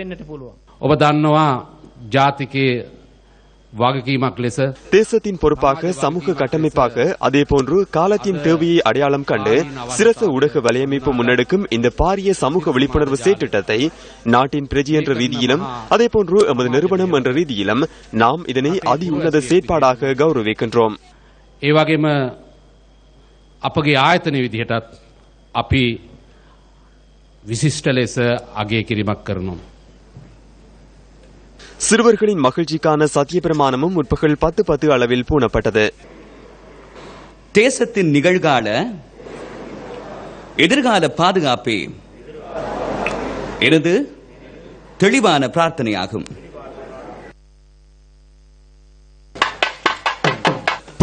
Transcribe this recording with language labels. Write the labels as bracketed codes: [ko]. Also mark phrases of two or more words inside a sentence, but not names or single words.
[ta] தேசத்தின் பொறுப்பாக, சமூக கட்டமைப்பாக, அதேபோன்று காலத்தின் தேவையை அடையாளம் கண்டு சிரச ஊடக வலையமைப்பு முன்னெடுக்கும் இந்த பாரிய சமூக விழிப்புணர்வு செயற்றிட்டத்தை நாட்டின் பிரஜை என்ற ரீதியிலும் அதேபோன்று எமது நிறுவனம் என்ற ரீதியிலும் நாம் இதனை அதி உன்னத செயற்பாடாக கௌரவிக்கின்றோம். [si] ඒවගේම අපගේ ආයතන විදිහටත් අපි විශිෂ්ට ලෙස අගය කිරීමක් කරනවා. [ta] சிறுவர்களின் மகிழ்ச்சிக்கான சத்திய பிரமாணமும் முற்பகல் 10:10 அளவில் பூணப்பட்டது. தேசத்தின் நிகழ்கால எதிர்கால பாதுகாப்பே எனது தெளிவான பிரார்த்தனையாகும்.